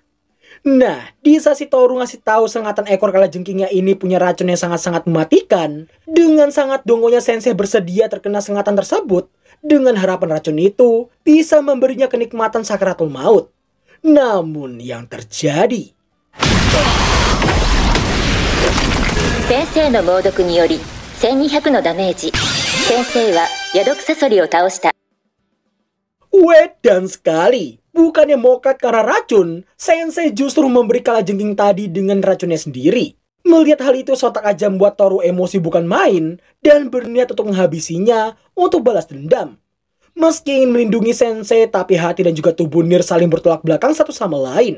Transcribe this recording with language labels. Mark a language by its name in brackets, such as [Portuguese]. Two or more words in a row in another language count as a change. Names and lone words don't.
[Indonesian] Nah, di saat si Toru ngasih tahu sengatan ekor kalajengkingnya ini punya racun yang sangat-sangat mematikan, dengan sangat dongonya Sensei bersedia terkena sengatan tersebut, dengan harapan racun itu bisa memberinya kenikmatan sakaratul maut. Namun yang terjadi... [Japanese] 先生の猛毒により 1200 のダメージ。先生はヤドクサソリを倒した。 [Indonesian] Dan sekali, bukannya mokat karena racun, Sensei justru memberi kalajengking tadi dengan racunnya sendiri. Melihat hal itu sontak aja membuat Toru emosi bukan main dan berniat untuk menghabisinya untuk balas dendam. Meski ingin melindungi Sensei, tapi hati dan juga tubuh Nier saling bertolak belakang satu sama lain.